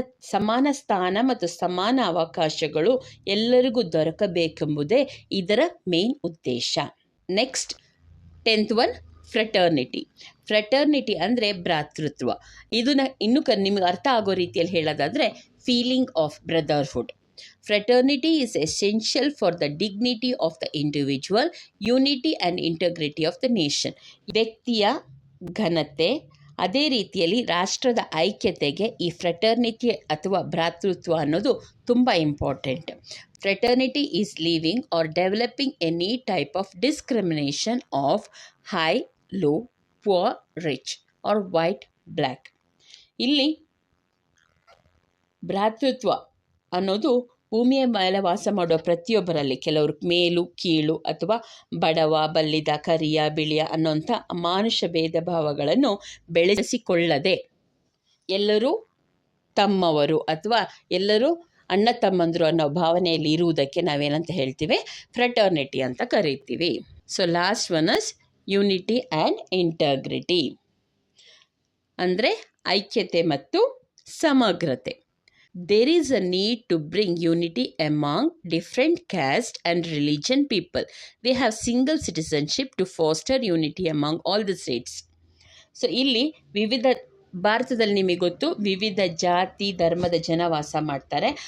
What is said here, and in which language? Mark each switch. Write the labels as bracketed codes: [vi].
[kn] ಸಮಾನ ಸ್ಥಾನ ಮತ್ತು ಸಮಾನ ಅವಕಾಶಗಳು ಎಲ್ಲರಿಗೂ ದೊರಕಬೇಕೆಂಬುದೇ ಇದರ ಮೇನ್ ಉದ್ದೇಶ. Next 10th one, fraternity. Fraternity ಅಂದರೆ ಭ್ರಾತೃತ್ವ. ಇದನ್ನು ಇನ್ನೂ ನಿಮಗೆ ಅರ್ಥ ಆಗೋ ರೀತಿಯಲ್ಲಿ ಹೇಳೋದಾದರೆ [en] Feeling of brotherhood. Fraternity is essential for the dignity of the individual, unity and integrity of the nation. [kn] ವ್ಯಕ್ತಿಯ ಘನತೆ, ಅದೇ ರೀತಿಯಲ್ಲಿ ರಾಷ್ಟ್ರದ ಐಕ್ಯತೆಗೆ ಈ ಫ್ರೆಟರ್ನಿಟಿ ಅಥವಾ ಭ್ರಾತೃತ್ವ ಅನ್ನೋದು ತುಂಬ important. [en] Fraternity is leaving or developing any type of discrimination of high, low, poor, rich or white, black. [kn] ಇಲ್ಲಿ ಭ್ರಾತೃತ್ವ ಅನ್ನೋದು ಭೂಮಿಯ ಮೇಲೆ ವಾಸ ಮಾಡುವ ಪ್ರತಿಯೊಬ್ಬರಲ್ಲಿ ಕೆಲವರು ಮೇಲು ಕೀಳು ಅಥವಾ ಬಡವ ಬಲ್ಲಿದ ಕರಿಯ ಬಿಳಿಯ ಅನ್ನೋಂಥ ಮಾನುಷ ಭೇದ ಭಾವಗಳನ್ನು ಬೆಳೆಸಿಕೊಳ್ಳದೆ ಎಲ್ಲರೂ ತಮ್ಮವರು ಅಥವಾ ಎಲ್ಲರೂ ಅಣ್ಣ ತಮ್ಮಂದರು ಅನ್ನೋ ಭಾವನೆಯಲ್ಲಿ ಇರುವುದಕ್ಕೆ ನಾವೇನಂತ ಹೇಳ್ತೀವಿ, ಫ್ರೆಟರ್ನಿಟಿ ಅಂತ ಕರೀತೀವಿ. [en] so last one is unity and integrity [kn] ಅಂದರೆ ಐಕ್ಯತೆ ಮತ್ತು ಸಮಗ್ರತೆ. [en] There is a need to bring unity among different caste and religion people. We have single citizenship to foster unity among all the states. [kn] So ಇಲ್ಲಿ ಭಾರತದಲ್ಲಿ ನಿಮಗೆ ಗೊತ್ತು ವಿವಿಧ ಜಾತಿ ಧರ್ಮದ ಜನ ವಾಸ ಮಾಡ್ತಾರೆ.